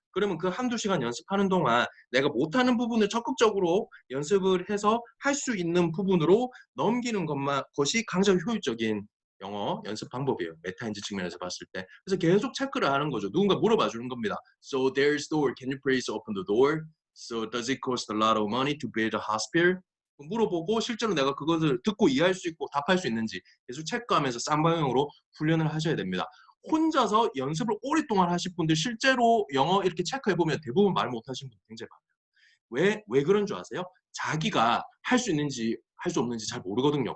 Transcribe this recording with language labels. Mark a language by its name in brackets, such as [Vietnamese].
[Korean] 그러면 그 한두 시간 연습하는 동안 내가 못하는 부분을 적극적으로 연습을 해서 할 수 있는 부분으로 넘기는 것이 가장 효율적인 영어 연습 방법이에요. 메타인지 측면에서 봤을 때. 그래서 계속 체크를 하는 거죠. 누군가 물어봐 주는 겁니다. [English] So there's door. Can you please open the door? So does it cost a lot of money to build a hospital? [Korean] 물어보고 실제로 내가 그것을 듣고 이해할 수 있고 답할 수 있는지 계속 체크하면서 쌍방향으로 훈련을 하셔야 됩니다. 혼자서 연습을 오랫동안 하실 분들 실제로 영어 이렇게 체크해보면 대부분 말 못하시는 분들 굉장히 많아요. 왜 그런 줄 아세요? 자기가 할 수 있는지 할 수 없는지 잘 모르거든요.